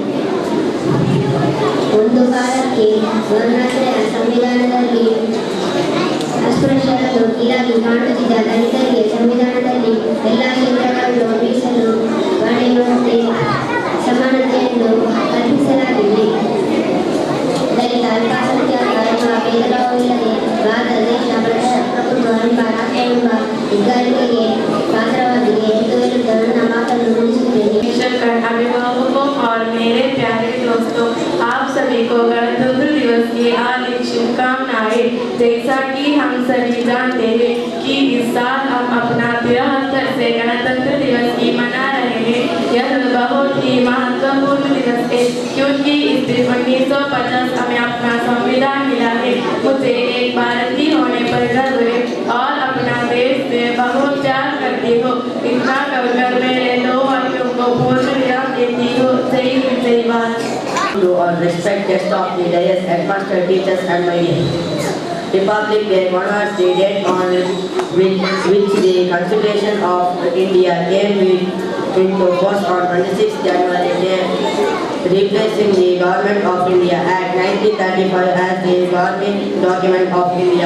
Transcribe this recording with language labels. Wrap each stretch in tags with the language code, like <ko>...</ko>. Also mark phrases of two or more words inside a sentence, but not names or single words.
<kn>ಒಂದು ಕಾಲಕ್ಕೆ ವರ್ಣಾಶ್ರಯ ಸಂವಿಧಾನದಲ್ಲಿ ಅಸ್ಪೃಶ್ಯರನ್ನು ಕೀಳಾಗಿ ಕಾಣುತ್ತಿದ್ದ ದಲಿತರಿಗೆ ಸಂವಿಧಾನದಲ್ಲಿ ಎಲ್ಲ ಕ್ಷೇತ್ರಗಳನ್ನು ಮೀಸಲು ಪಡೆಯುವಂತೆ ಸಮಾನತೆಯನ್ನು ಕಲ್ಪಿಸಲಾಗಿದೆ. ದಲಿತ ಅಲ್ಪಸಂಖ್ಯಾತ ಎಂಬ ಭೇದಭಾವವಿಲ್ಲದೆ ಭಾರತ ದೇಶ ಪ್ರಜಾಪ್ರಭುತ್ವ ಎಂಬ ರಾಷ್ಟ್ರ ಎಂಬ ಹೆಗ್ಗಳಿಕೆಗೆ ಪಾತ್ರವಾಗಿದೆ ಎಂದು ಹೇಳುತ್ತಾ ನನ್ನ ಮಾತನ್ನು ಮುಗಿಸುತ್ತೇನೆ.</kn> <hi>अभिभावकों और मेरे प्यारे दोस्तों, आप सभी को गणतंत्र दिवस की हार्दिक शुभकामनाएं। जैसा कि हम सभी जानते हैं कि इस साल हम अपना 73 से गणतंत्र दिवस की मना रहे हैं। यह बहुत ही महत्वपूर्ण दिवस है क्योंकि इस दिन 1950 हमें अपना संविधान मिला है। मुझे एक भारतीय होने पर गर्व है और अपना देश से बहुत प्यार करती हूँ। इतना कहकर मैं everyone.</hi> <en>To all respect guests of the dais, headmaster, teachers and my dear. Republic Day honors the date on which the Constitution of India came into force on 26 January, replacing the Government of India Act 1935 as the governing document of India.</en>